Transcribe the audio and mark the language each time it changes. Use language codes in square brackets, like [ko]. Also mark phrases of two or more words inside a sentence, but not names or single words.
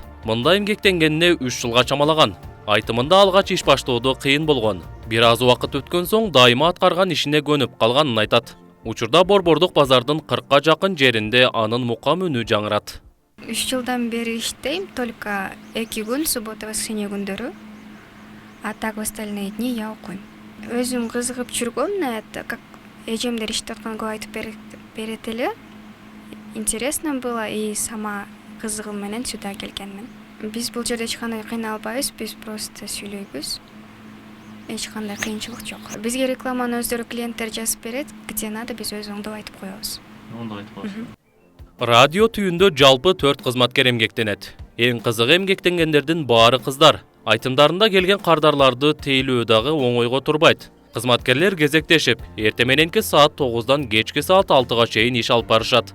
[ky] Мында эмгектенгенине 3 жылга чамалаган. Айтымында алгач иш баштоодо кыйын болгон. Бир аз убакыт өткөн соң дайыма аткарган ишине көнүп калганын айтат. Учурда Борбордук базардын 40ка жакын жеринде анын мукам үнү жаңырат. 3 жылдан бери иштейм, только 2 күн [ru] суббота воскресенье [ky] күндөрү. [ru] А так в остальные дни я окуйм. [ky] Өзүм кызыгып жүргөм, [ru] это как [ky] эжемдер иштеп атканга айтып берет эле. [ru] Интересно было и сама [ky] кызыгым менен [ru] сюда келгенмин. [ky] Биз бул жерде эч кандай кыйналбайбыз, биз просто сүйлөйбүз. Эч кандай кыйынчылык жок. Бизге рекламаны өздөрү клиенттер жазып берет, [ru] где надо [ky] биз өз оңдоп айтып коебуз. Радио түйүндө жалпы 4 кызматкер эмгектенет. Эң кызыгы эмгектенгендердин баары кыздар. Айтымдарында келген кардарларды тейлөө дагы оңойго турбайт. Кызматкерлер кезектешип, эрте мененки саат 9-дан кечки саат 6-га чейин иш алып барышат.